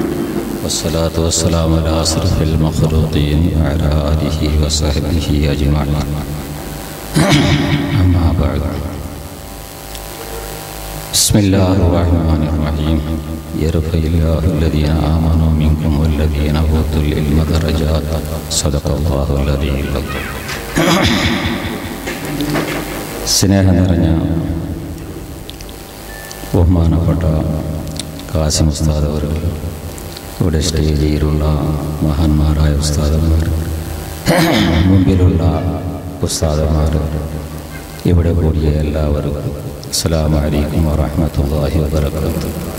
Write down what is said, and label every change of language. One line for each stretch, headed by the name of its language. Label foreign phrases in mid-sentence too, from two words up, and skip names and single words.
Arabic: والصلاة والسلام على أشرف المخلوقين وعلى آله وصحبه أجمعين. أما بعد. بسم الله الرحمن الرحيم. يرفع الله الذين آمنوا منكم والذين أوتوا العلم درجات. صدق الله العظيم.
Malayalam: സ്നേഹം നിറഞ്ഞ ബഹുമാനപ്പെട്ട കാസിം ഉസ്താദ് അവர்கள், ഇവിടെ സ്റ്റേജിലുള്ള മഹാന്മാരായ ഉസ്താദന്മാർ, മുമ്പിലുള്ള ഉസ്താദന്മാർ, ഇവിടെ കൂടിയ എല്ലാവർക്കും
Arabic: السلام عليكم ورحمة الله وبركاته.